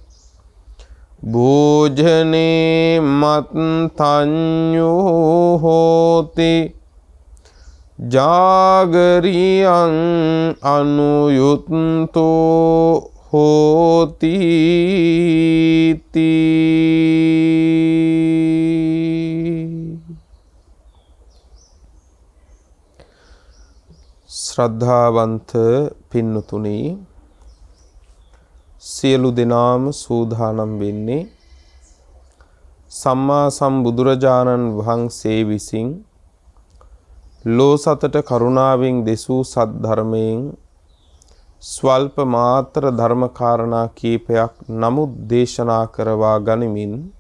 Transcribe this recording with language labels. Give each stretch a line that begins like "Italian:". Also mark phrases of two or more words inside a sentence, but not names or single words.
Pali: भोजने मत्तन्यो होति जागरियं अनुयुक्तो होति श्रद्धावंत पिन्नुतुनी
Sinhala: සියලු දෙනාම සූදානම් වෙන්නේ සම්මා සම්බුදුරජාණන් වහන්සේ විසින් ලෝ සතට කරුණාවෙන් දෙසූ සද්ධර්මයෙන් ස්වල්ප මාත්‍ර ධර්ම කාරණා කීපයක් නමුත් දේශනා කරවා ගනිමින්